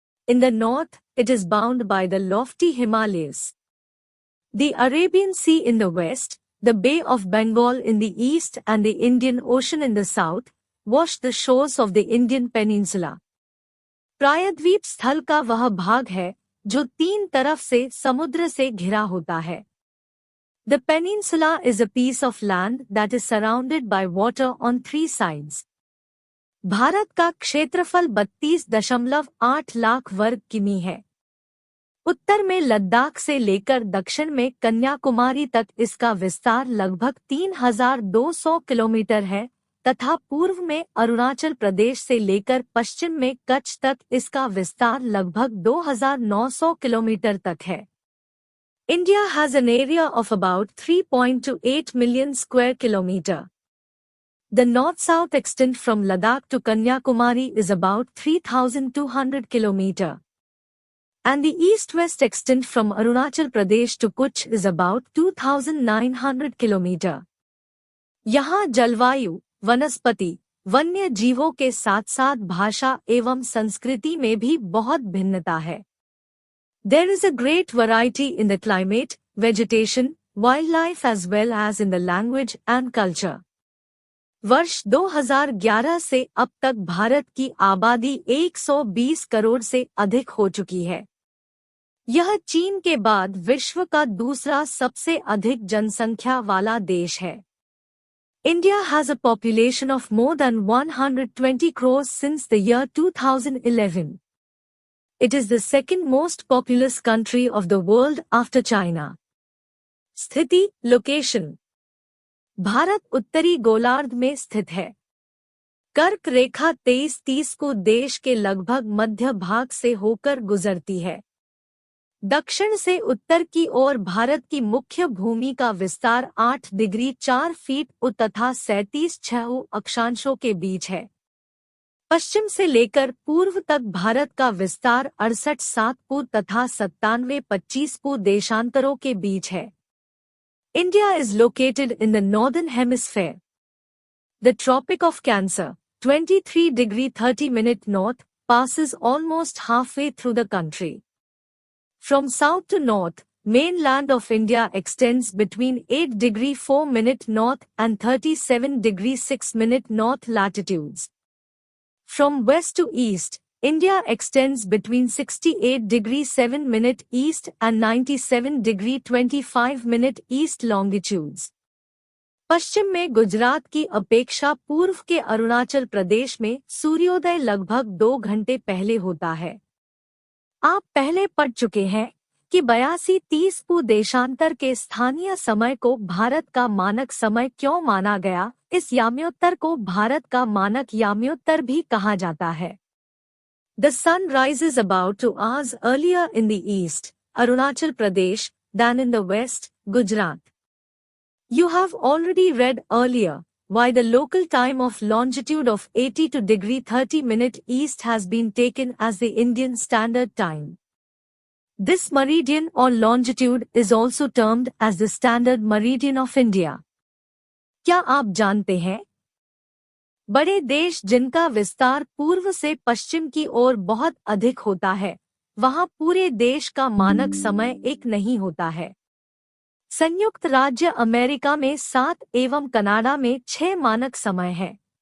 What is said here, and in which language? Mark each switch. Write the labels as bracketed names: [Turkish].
[English] In the north, it is bound by the lofty Himalayas. The Arabian Sea in the west, the Bay of Bengal in the east and the Indian Ocean in the south, wash the shores of the Indian Peninsula. [Hindi] प्रायद्वीप स्थल का वह भाग है जो तीन तरफ से समुद्र से घिरा होता है। [English] The peninsula is a piece of land that is surrounded by water on three sides. [Hindi] Bharat का क्षेत्रफल 32.8 लाख वर्ग किमी है। उत्तर में लद्दाख से लेकर दक्षिण में कन्याकुमारी तक इसका विस्तार लगभग 3200 किलोमीटर है तथा पूर्व में अरुणाचल प्रदेश से लेकर पश्चिम में कच्छ तक इसका विस्तार लगभग 2900 किलोमीटर तक है। [English] India has an area of about 3.28 million square kilometer. The north-south extent from Ladakh to Kanyakumari is about 3,200 km. And the east-west extent from Arunachal Pradesh to Kutch is about 2,900 km. [Hindi] यहाँ जलवायु, वनस्पति, वन्य जीवों के साथ-साथ भाषा एवं संस्कृति में भी बहुत भिन्नता है। [English] There is a great variety in the climate, vegetation, wildlife as well as in the language and culture. [Hindi] वर्ष 2011 से अब तक भारत की आबादी 120 करोड़ से अधिक हो चुकी है। यह चीन के बाद विश्व का दूसरा सबसे अधिक जनसंख्या वाला देश है। [English] India has a population of more than 120 crores since the year 2011. It is the second most populous country of the world after China. [Hindi] स्थिति, लोकेशन। भारत उत्तरी गोलार्ध में स्थित है। कर्क रेखा 23:30 को देश के लगभग मध्य भाग से होकर गुजरती है। दक्षिण से उत्तर की ओर भारत की मुख्य भूमि का विस्तार 8 डिग्री 4 फीट तथा 37.6 अक्षांशों के बीच है। पश्चिम से लेकर पूर्व तक भारत का विस्तार 68.7 तथा 97.25 देशांतरों के बीच है। [English] India is located in the northern hemisphere. The Tropic of Cancer, 23 degree 30 minute north, passes almost halfway through the country. From south to north, mainland of India extends between 8 degree 4 minute north and 37 degree 6 minute north latitudes. From west to east, India extends between 68 degree 7 minute east and 97 degree 25 minute east longitudes. [Hindi] पश्चिम में गुजरात की अपेक्षा पूर्व के अरुणाचल प्रदेश में सूर्योदय लगभग 2 घंटे पहले होता है। आप पहले पढ़ चुके हैं कि 82-30 देशांतर के स्थानीय समय को भारत का मानक समय क्यों माना गया। इस याम्योत्तर को भारत का मानक याम्योत्तर भी कहा जाता है। [English] The sun rises about 2 hours earlier in the east, Arunachal Pradesh, than in the west, Gujarat. You have already read earlier why the local time of longitude of 82 degree 30 minute east has been taken as the Indian Standard Time. This meridian or longitude is also termed as the Standard Meridian of India. [Hindi] क्या आप जानते हैं? बड़े देश जिनका विस्तार पूर्व से पश्चिम की ओर बहुत अधिक होता है, वहां पूरे देश का मानक समय एक नहीं होता है। संयुक्त राज्य अमेरिका में 7 एवं कनाडा में 6 मानक समय है।